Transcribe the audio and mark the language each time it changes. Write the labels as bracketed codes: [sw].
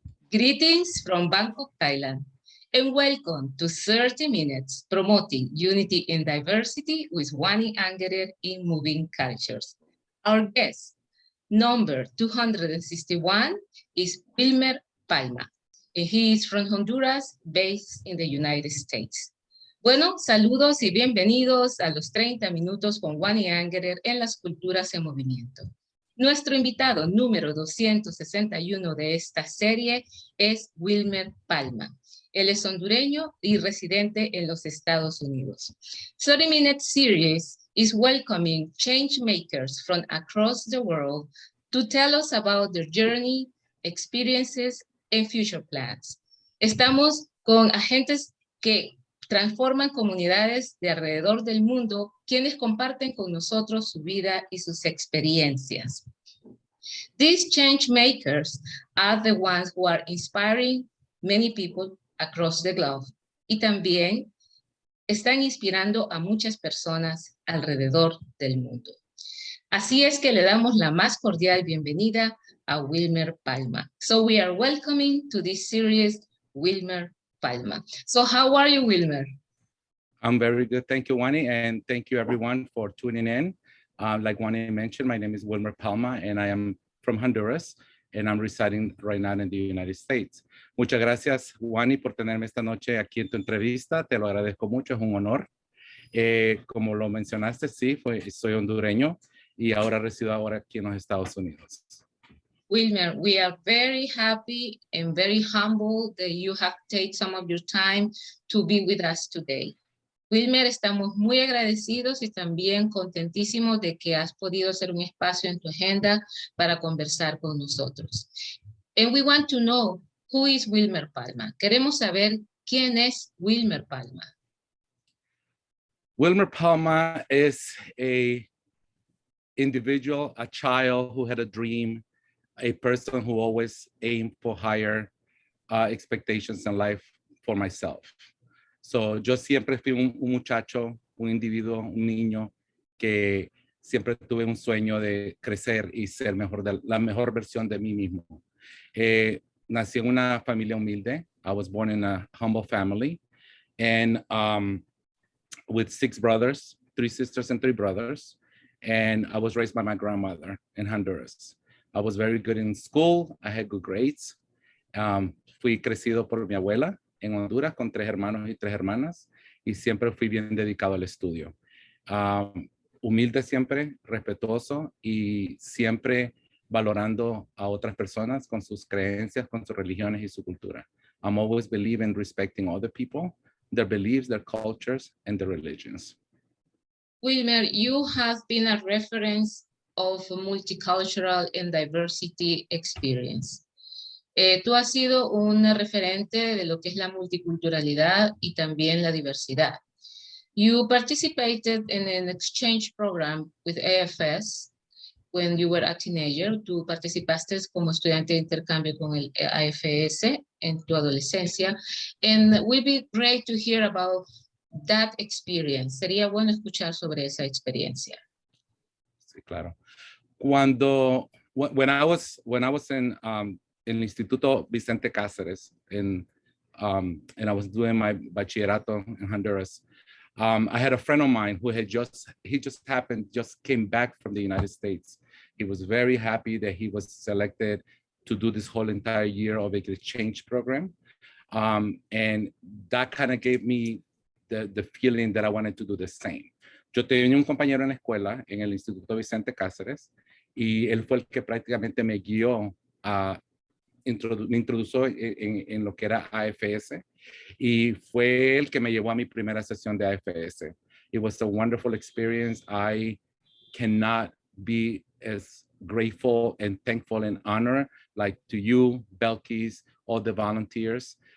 [en] Greetings from Bangkok, Thailand, and welcome to 30 Minutes Promoting Unity and Diversity with Wani Angerer in Moving Cultures. Our guest, number 261, is Wilmer Palma, and he is from Honduras, based in the United States. [es] Bueno, saludos y bienvenidos a los 30 minutos con Wani Angerer en las culturas en movimiento. Nuestro invitado número 261 de esta serie es Wilmer Palma. Él es hondureño y residente en los Estados Unidos. [en] 30 Minute Series is welcoming change makers from across the world to tell us about their journey, experiences, and future plans. [es] Estamos con agentes que transforman comunidades de alrededor del mundo, quienes comparten con nosotros su vida y sus experiencias. [en] These change makers are the ones who are inspiring many people across the globe [es] y también están inspirando a muchas personas alrededor del mundo. Así es que le damos la más cordial bienvenida a Wilmer Palma. [en] So we are welcoming to this series Wilmer Palma. So how are you, Wilmer? I'm very good. Thank you, Wani, and thank you everyone for tuning in. Like Wani mentioned, my name is Wilmer Palma, and I am from Honduras, and I'm residing right now in the United States. [es] Muchas gracias, Wani, por tenerme esta noche aquí en tu entrevista. Te lo agradezco mucho, es un honor. Como lo mencionaste, sí, soy hondureño y ahora resido aquí en los Estados Unidos. [en] Wilmer, we are very happy and very humble that you have taken some of your time to be with us today. [es] Wilmer, estamos muy agradecidos y también contentísimos de que has podido hacer un espacio en tu agenda para conversar con nosotros. [en] And we want to know, who is Wilmer Palma? [es] Queremos saber quién es Wilmer Palma. [en] Wilmer Palma is a individual, a child who had a dream, a person who always aimed for higher expectations in life for myself. [es] So, yo siempre fui un muchacho, un individuo, un niño que siempre tuve un sueño de crecer y ser la mejor versión de mí mismo. Nací en una familia humilde. [en] I was born in a humble family, and with 6 brothers, 3 sisters and 3 brothers. And I was raised by my grandmother in Honduras. I was very good in school. I had good grades. [es] Fui crecido por mi abuela en Honduras con 3 hermanos y 3 hermanas, y siempre fui bien dedicado al estudio. Humilde siempre, respetuoso y siempre valorando a otras personas con sus creencias, con sus religiones y su cultura. [en] I'm always believing in respecting other people, their beliefs, their cultures, and their religions. Wilmer, you have been a reference of multicultural and diversity experience. [es] Tú has sido un referente de lo que es la multiculturalidad y también la diversidad. [en] You participated in an exchange program with AFS when you were a teenager. [es] Tú participaste como estudiante de intercambio con el AFS en tu adolescencia. [en] And it would be great to hear about that experience. [es] Sería bueno escuchar sobre esa experiencia. Sí, claro. [en] When I was in el Instituto Vicente Cáceres, and I was doing my bachillerato in Honduras. I had a friend of mine who just came back from the United States. He was very happy that he was selected to do this whole entire year of a exchange program. And that kind of gave me the feeling that I wanted to do the same. [es] Yo tenía un compañero en la escuela, en el Instituto Vicente Cáceres, y él fue el que prácticamente me guió me introdujo en lo que era AFS, y fue el que me llevó a mi primera sesión de AFS. [en] It was a wonderful experience. I cannot be as grateful and thankful and honored like to you, Belkis, all the volunteers.